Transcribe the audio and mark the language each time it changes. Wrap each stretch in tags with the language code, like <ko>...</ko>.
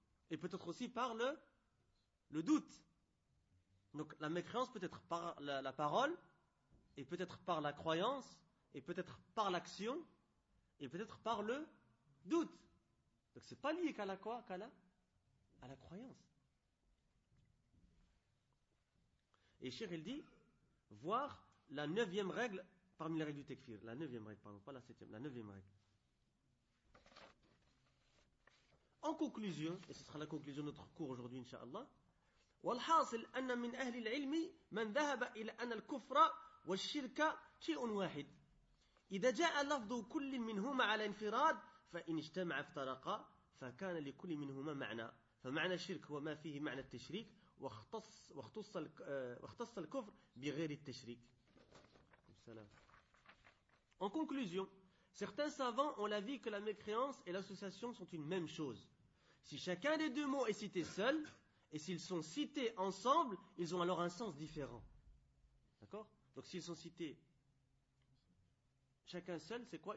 <fr>Et peut-être aussi par le doute. Donc la mécréance peut être par la parole, et peut-être par la croyance, et peut-être par l'action, et peut-être par le doute. Donc c'est pas lié qu'à la quoi, qu'à la croyance. Et Cheikh il dit, voir la neuvième règle parmi les règles du tekfir. La neuvième règle, pardon, pas la septième, la neuvième règle. En conclusion, et ce sera la conclusion de notre cours aujourd'hui, Inch'Allah,</fr> <ar>« وَالْحَاصِلْ أَنَّ مِنْ أَهْلِ الْعِلْمِ مَنْ ذَهَبَ إِلَى أَنَّ الْكُفْرَ وَالشِّرْكَ شِيءٌ وَاحِدٌ إِذَا جَاءَ لَفْضُ كُلٍّ مِنْهُمَ عَلَى انْفِرَادٍ فَإِنْ اجْتَمَعَ افْتَرَقَ فَكَانَ لِكُلِّ مِنْهُمَا مَعْنَى فَمَعْنَى الشِّرْكِ وَمَا فِيهِ مَعْنَى التَّشْرِيكِ وَاخْتَصَّ الْكُفْرُ بِغَيْرِ التَّشْرِيكِ.</ar> <fr>En conclusion, certains savants ont l'avis que la mécréance et l'association sont une même chose. Si chacun des deux mots est cité seul, et s'ils sont cités ensemble, ils ont alors un sens différent. D'accord? Donc s'ils sont cités chacun seul, c'est quoi?</fr>